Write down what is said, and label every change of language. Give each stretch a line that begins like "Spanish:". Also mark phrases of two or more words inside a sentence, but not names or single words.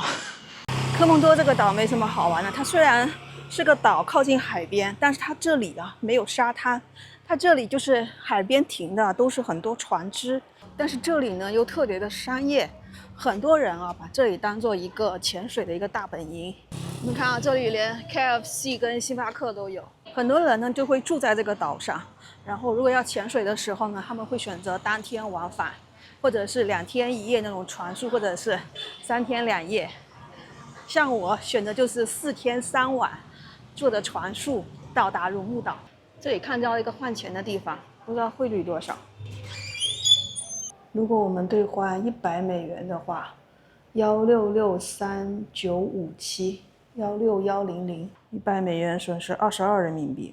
Chinese: 科莫多這個島沒什麼好玩的，它雖然是個島靠近海邊，但是它這裡啊沒有沙灘，它這裡就是海邊停的都是很多船只，但是這裡呢又特別的商業，很多人啊把這裡當做一個潛水的一個大本營。你看啊，這裡連 KFC 跟星巴克都有，很多人呢就會住在這個島上，然後如果要潛水的時候呢，他們會選擇當天往返，或者是2天1夜那種船宿，或者是3天2夜。像我選的就是4天3晚坐的船宿到達如木島。這裡看到一個換錢的地方，不知道匯率多少。如果我們兌換100美元的話， ，1663957，16100，100美元损失22人民币。